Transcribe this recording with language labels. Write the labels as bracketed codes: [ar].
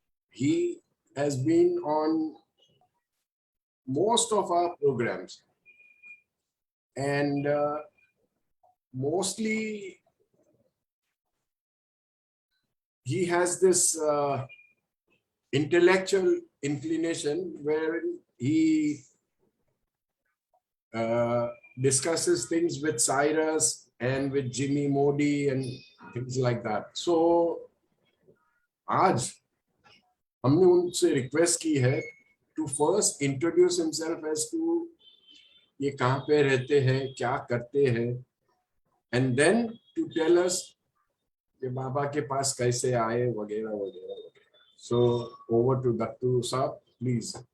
[en] He has been on most of our programs, and mostly he has this intellectual inclination where he discusses things with Cyrus and with Jimmy Modi and things like that. [hi] So, आज हमने उनसे request की है [en] to first introduce himself as to [hi] ये कहाँ पे रहते हैं, क्या करते हैं, [en] and then to tell us [hi] कि बाबा के पास कैसे आए वगैरह वगैरह वगैरह. [en] So over to Dattu साहब, please.